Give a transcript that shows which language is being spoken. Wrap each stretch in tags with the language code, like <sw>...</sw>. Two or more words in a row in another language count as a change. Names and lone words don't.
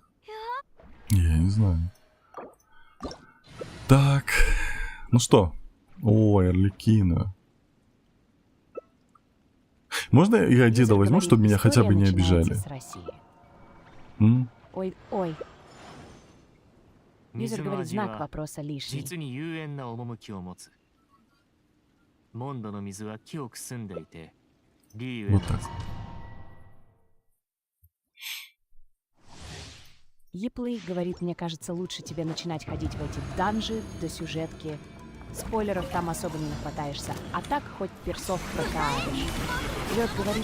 <ru>Я не знаю. Так, ну что? Ой, Арлекина. Можно я деда возьму, чтобы меня хотя бы не обижали? М? Ой, ой. Юзер говорит, знак вопроса лишний.</ru> <ja>実に幽怨な趣を持つ。モンドの水は清く澄んでいて、理由</ja> <ru>Вот так. Еплый говорит, мне кажется, лучше тебе начинать ходить в эти данжи до сюжетки. Спойлеров там особо не нахватаешься, а так хоть персов прокаешь. Лёд говорит,</ru>